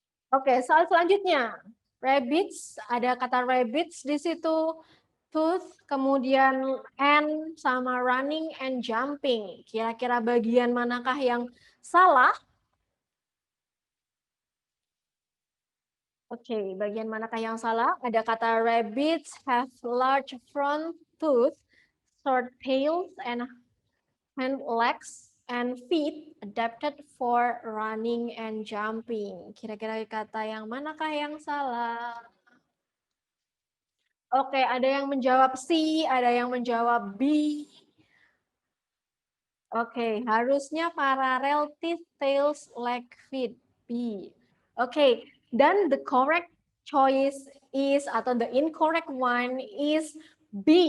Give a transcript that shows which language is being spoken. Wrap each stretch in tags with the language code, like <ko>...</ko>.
<id>Oke, soal selanjutnya. Rabbits, ada kata rabbits di situ, tooth, kemudian and, sama</id> <en>running and jumping.</en> <id>Kira-kira bagian manakah yang salah? Oke, bagian manakah yang salah? Ada kata</id> <en>rabbits have large front tooth, short tails, and hind legs, and feet adapted for running and jumping.</en> <id>Kira-kira kata yang manakah yang salah? Oke, ada yang menjawab C, ada yang menjawab B. Oke, harusnya</id> <en>parallel teeth, tails, leg, feet. B.</en> <id>Oke, dan</id> <en>the correct choice is</en> <id>atau</id> <en>the incorrect one is B.</en>